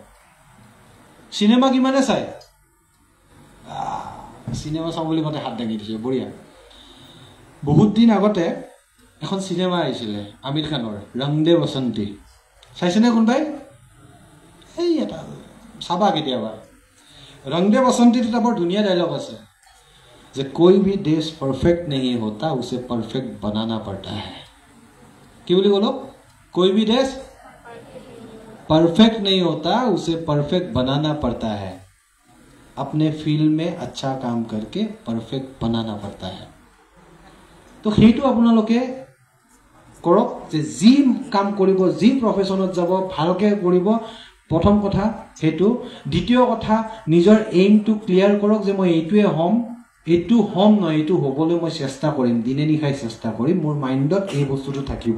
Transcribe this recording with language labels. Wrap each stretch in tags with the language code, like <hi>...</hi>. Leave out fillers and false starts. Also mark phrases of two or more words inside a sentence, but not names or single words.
<as>চিনেমা কিমানে চাই? চিনেমা চাওঁ বুলি মতে হাত দাঙি দিছে, বঢ়িয়া। বহুত দিন আগতে এখন চিনেমা আহিছিলে আমিৰ খানৰ, ৰং দে বসন্তী। চাইছেনে কোনোবাই? এই এটা চাবা কেতিয়াবা। ৰং দে বসন্তীত এটা বৰ ধুনীয়া ডাইলগ আছে যে</as> <hi>कोई भी देश परफेक्ट नहीं होता, उसे परफेक्ट बनाना पड़ता है।</hi> <as>কি বুলি ক'লো?</as> <hi>कोई भी देश परफेक्ट नहीं होता, उसे परफेक्ट बनाना पड़ता है। अपने फील्ड में अच्छा काम करके परफेक्ट बनाना पड़ता है।</hi> <as>तो সেইটো আপোনালোকে কৰক যে যি কাম কৰিব, যি প্ৰফেশ্যনত যাব ভালকৈ কৰিব। প্ৰথম কথা সেইটো। দ্বিতীয় কথা, নিজৰ এইমটো ক্লিয়াৰ কৰক যে মই এইটোৱে হ'ম, এইটো হ'ম নহয়, এইটো হ'বলৈ মই চেষ্টা কৰিম, দিনে নিশাই চেষ্টা কৰিম, মোৰ মাইণ্ডত এই বস্তুটো থাকিব।</as>